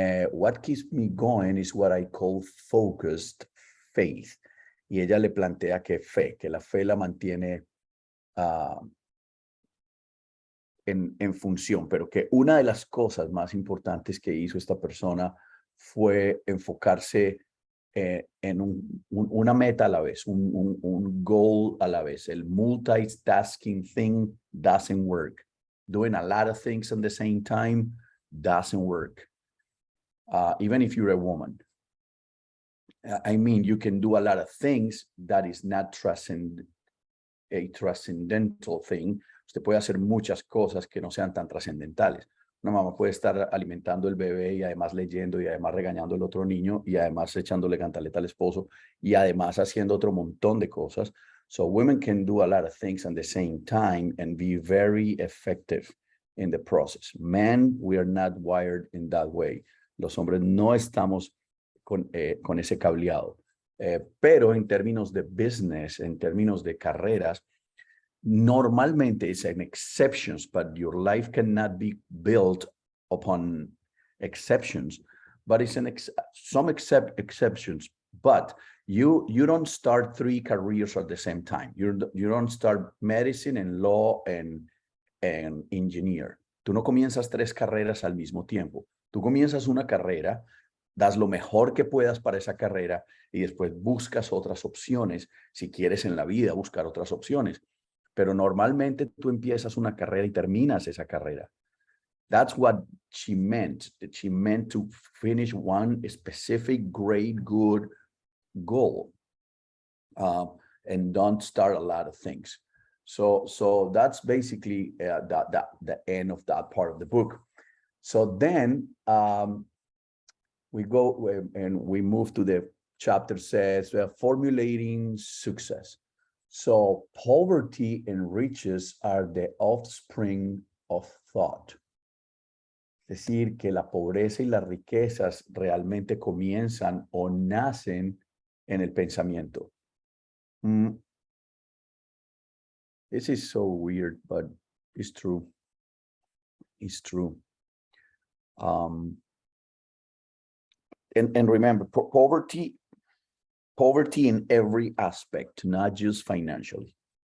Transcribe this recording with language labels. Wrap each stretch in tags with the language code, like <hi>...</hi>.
<en>What keeps me going is what I call focused faith.</en> <es>Y ella le plantea que la fe la mantiene en función, pero que una de las cosas más importantes que hizo esta persona fue enfocarse en una meta a la vez, un goal a la vez.</es> <en>El multitasking thing doesn't work. Doing a lot of things at the same time doesn't work. Even if you're a woman. I mean, you can do a lot of things that is not a transcendental thing.</en> <es>Usted puede hacer muchas cosas que no sean tan trascendentales. Una mamá puede estar alimentando el bebé y además leyendo y además regañando al otro niño y además echándole cantaleta al esposo y además haciendo otro montón de cosas.</es> <en>So women can do a lot of things at the same time and be very effective in the process. Men, we are not wired in that way.</en> <es>Los hombres no estamos con ese cableado. Pero en términos de business, en términos de carreras, normalmente</es> <en>it's an exceptions, but your life cannot be built upon exceptions. But it's some exceptions. But you don't start 3 careers at the same time. You don't start medicine and law and engineer.</en> <es>Tú no comienzas 3 carreras al mismo tiempo. Tú comienzas una carrera, das lo mejor que puedas para esa carrera y después buscas otras opciones. Si quieres en la vida buscar otras opciones. Pero normalmente tú empiezas una carrera y terminas esa carrera.</es> <en>That's what she meant. She meant to finish one specific, great, good goal. And don't start a lot of things. So that's basically the end of that part of the book. So then we go and we move to the chapter says formulating success. So poverty and riches are the offspring of thought.</en> <es>Es decir, que la pobreza y las riquezas realmente comienzan o nacen en el pensamiento.</es> <en>This is so weird, but it's true. It's true. And remember, poverty in every aspect, not just financially.</en>